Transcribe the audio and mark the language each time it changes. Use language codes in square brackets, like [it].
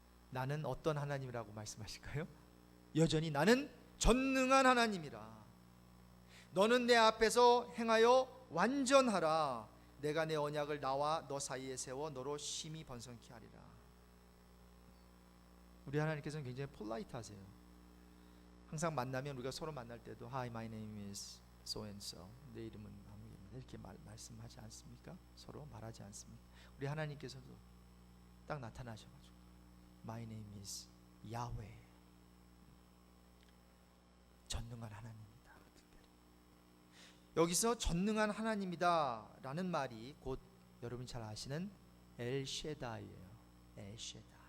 [ko] 나는 어떤 하나님이라고 말씀하실까요? 여전히 나는 전능한 하나님이라. 너는 내 앞에서 행하여 완전하라. 내가 내 언약을 나와 너 사이에 세워 너로 심히 번성케 하리라. 우리 하나님께서는 굉장히 폴라이트하세요. 항상 만나면 우리가 서로 만날 때도 [en] Hi, my name is so and so. [ko] 내 이름은 아무개입니다. 이렇게 말씀하지 않습니까? 서로 말하지 않습니까? 우리 하나님께서도 딱 나타나셔가지고 [en] My name is Yahweh. [ko] 전능한 하나님입니다. 여기서 전능한 하나님이다 라는 말이 곧 여러분이 잘 아시는 엘셰다이예요. 엘셰다이.